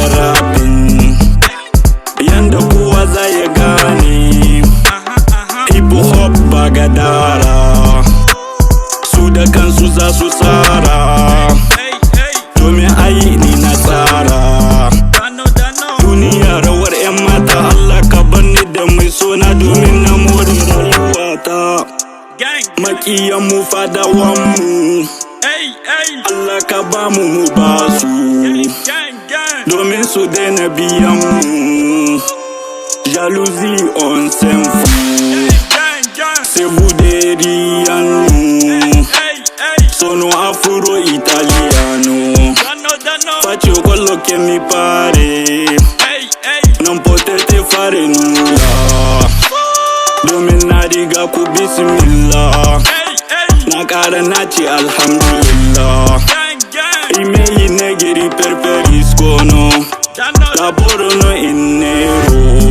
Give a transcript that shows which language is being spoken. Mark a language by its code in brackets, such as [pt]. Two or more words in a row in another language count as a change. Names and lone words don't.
[ha] rabin, yanda kowa za ya gane, [en] hip hop [ha] ba gadara, su da kansu za su tsara, domin ai ni na tsara, duniya rawar 'yan mata, Allah ka bar ni da mai sona domin na more rayuwata, makiyan mu fadawan mu, Allah ka ba mu ba su, domin su daina biyan mu, [fr] jalousie on s'en fout, c'est vous des riano, [it] sono afro italiano, faccio quello che mi pare, non potete fare nulla, [ha] domin na riga ku bismillah, na ƙara na ce alhamdulillah, [it] i miei negri preferiscono, lavorano in nero.